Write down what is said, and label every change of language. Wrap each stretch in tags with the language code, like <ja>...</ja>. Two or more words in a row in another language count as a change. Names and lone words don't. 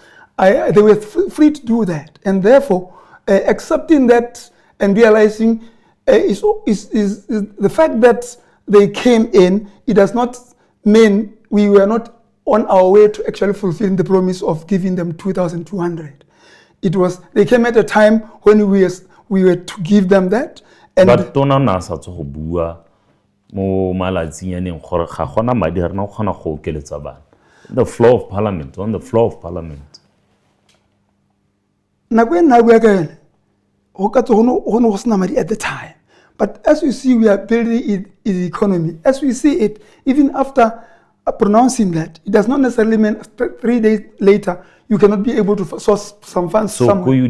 <en>They were free to do that, and therefore accepting that and realizing is the fact that they came in. It does not mean we were not on our way to actually fulfilling the promise of giving them 2,200. It was they came at a time when we were to give them that. And</en> <tn>but tona nasa to bua mo malatsinyane gore ga gona madi re na go gona go okeletsa bana.</tn> <en>The floor of parliament, on the floor of parliament. At the time. But as you see, we are building the economy. As we see it, even after pronouncing that, it does not necessarily mean 3 days later you cannot be able to source some funds somewhere.</en>